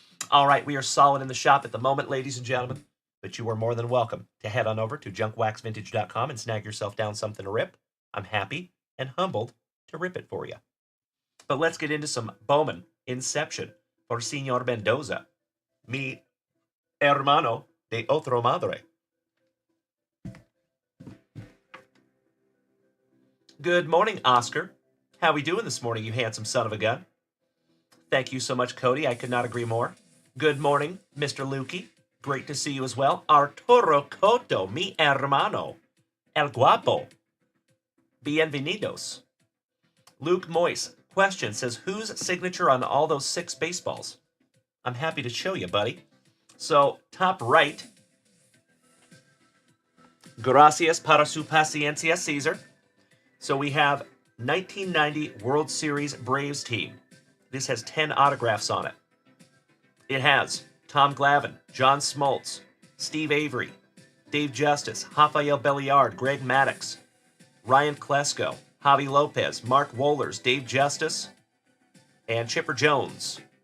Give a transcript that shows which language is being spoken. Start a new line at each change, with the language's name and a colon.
English: All right, we are solid in the shop at the moment, ladies and gentlemen. But you are more than welcome to head on over to junkwaxvintage.com and snag yourself down something to rip. I'm happy and humbled to rip it for you. But let's get into some Bowman Inception for Senor Mendoza.
Spanish: Mi hermano de otro madre.
English: Good morning, Oscar. How we doing this morning, you handsome son of a gun? Thank you so much, Cody. I could not agree more. Good morning, Mr. Lukey. Great to see you as well. Arturo Coto, mi hermano. El guapo. Bienvenidos. Luke Moyce, question, says, whose signature on all those 6 baseballs? I'm happy to show you, buddy. So, top right.
Spanish: Gracias para su paciencia, Caesar.
English: So we have 1990 World Series Braves team. This has 10 autographs on it. It has Tom Glavine, John Smoltz, Steve Avery, Dave Justice, Rafael Belliard, Greg Maddux, Ryan Klesko, Javi Lopez, Mark Wohlers, Dave Justice, and Chipper Jones.